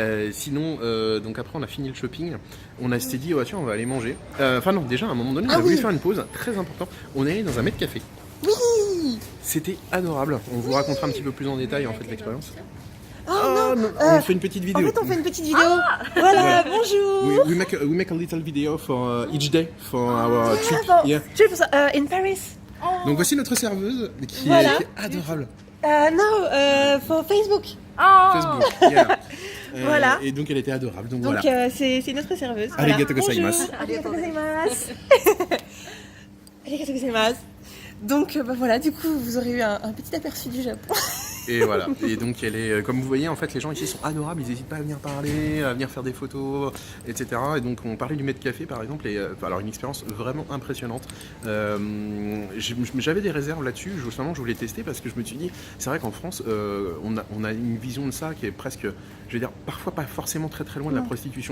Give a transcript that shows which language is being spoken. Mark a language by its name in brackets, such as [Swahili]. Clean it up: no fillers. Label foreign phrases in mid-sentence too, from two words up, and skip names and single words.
[French] Sinon, donc après on a fini le shopping, on s'était dit tiens on va aller manger. Non, déjà à un moment donné on a voulu faire une pause, très important. On est allé dans un mètre café. Oui. C'était adorable. On vous racontera un petit peu plus en détail en fait l'expérience. Oh non, on fait une petite vidéo. En fait, on fait une petite vidéo. Voilà, bonjour. [English] We make a little video for each day for our trip. Trip in Paris. [French] Donc voici notre serveuse qui est adorable. [English] No, for Facebook. Facebook, yeah. [French] Voilà. Et donc elle était adorable. Donc voilà. C'est notre serveuse. [Japanese] ありがとうございます. ありがとうございます。ありがとうございます. [French] Donc voilà, du coup vous aurez eu un petit aperçu du Japon. Et voilà. Et donc elle est, comme vous voyez, en fait, les gens ici sont adorables. Ils n'hésitent pas à venir parler, à venir faire des photos, etc. Et donc on parlait du Met Café, par exemple. Et alors une expérience vraiment impressionnante. J'avais des réserves là-dessus. Justement, je voulais tester parce que je me suis dit, c'est vrai qu'en France, on a une vision de ça qui est presque, je veux dire, parfois pas forcément très très loin de la prostitution.